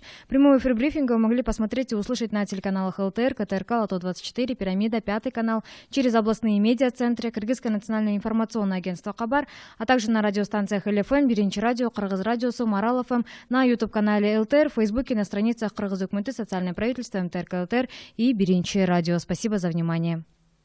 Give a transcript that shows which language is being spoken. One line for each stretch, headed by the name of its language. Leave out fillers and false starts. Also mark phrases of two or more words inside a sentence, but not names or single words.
Russian: Прямой эфир брифинга вы могли посмотреть и услышать на телеканалах ЛТР, КТРК, Лото-24, Пирамида, Пятый канал, через областные медиа-центры, Кыргызское национальное информационное агентство Кабар, а также на радиостанциях ЛФМ, Биринчи радио, Кыргыз радиосу, Марал ФМ, на YouTube-канале ЛТР, в Фейсбуке, на страницах Кыргыз Өкмөтү, социальное правительство, МТРК ЛТР и Биринчи радио. Спасибо за внимание.